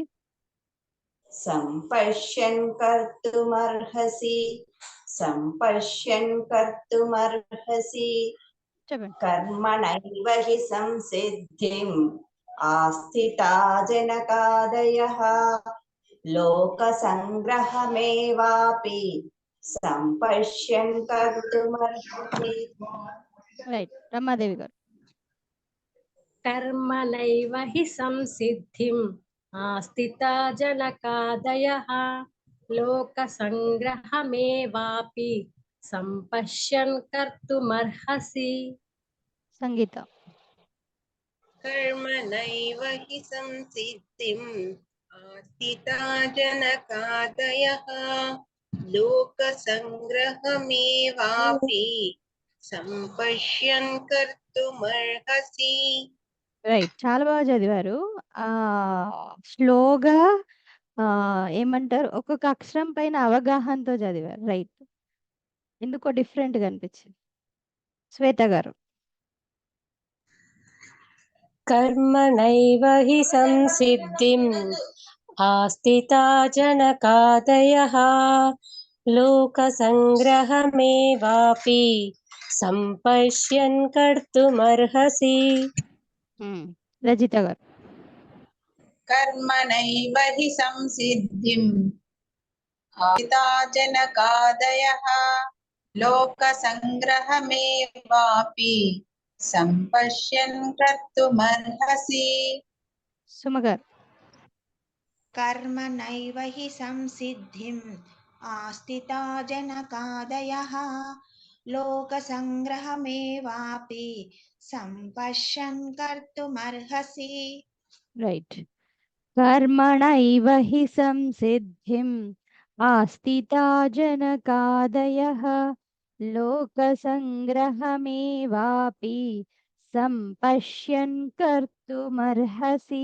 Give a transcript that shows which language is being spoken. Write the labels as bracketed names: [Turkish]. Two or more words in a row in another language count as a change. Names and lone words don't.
[Sanskrit] सम्पश्यन् कर्तुमर्हसि सम्पश्यन् कर्तुमर्हसि [Telugu] చెప్పండి. [Sanskrit] कर्मणैव हि संसिद्धिम् आस्थिता जनकादयः लोकसङ्ग्रहमेवापि सम्पश्यन् कर्तुमर्हसि [Telugu] రైట్. రమాదేవి గారు. [Sanskrit] कर्मणैव हि संसिद्धिम् आस्थिता जनकादयः लोकसङ्ग्रहमेवापि सम्पश्यन् कर्तुमर्हसि [Telugu] సంగీత. [Sanskrit] कर्मणैव हि संसिद्धिम् आस्थिता जनकादयः लोकसङ्ग्रहमेवापि सम्पश्यन् कर्तुमर्हसि. [Telugu] రైట్. చాలా బాగా చదివారు. స్లోగా ఏమంటారు, ఒక్కొక్క అక్షరం పైన అవగాహనతో చదివారు. రైట్. ఎందుకో డిఫరెంట్గా అనిపించింది. శ్వేత గారు. [Sanskrit] कर्मणैव हि संसिद्धिम् आस्थिता जनकादयः लोकसङ्ग्रहमेवापि सम्पश्यन् कर्तुमर्हसि [Telugu] రజిత గారు. [Sanskrit] कर्मणैव हि संसिद्धिम् आस्थिता जनकादयः लोकसङ्ग्रहमेवापि सम्पश्यन् कर्तुमर्हसि [Telugu] సుమ గారు. [Sanskrit] कर्मणैव हि संसिद्धिम् आस्थिता जनकादयः लोकसङ्ग्रहमेवापि सम्पश्यन् कर्तुमर्हसि. [Telugu] రైట్. [Sanskrit] కర్మణైవ హి సంసిద్ధిం ఆస్థితా జనకాదయః లోకసంగ్రహమేవాపి సంపశ్యన్ కర్తుమర్హసి.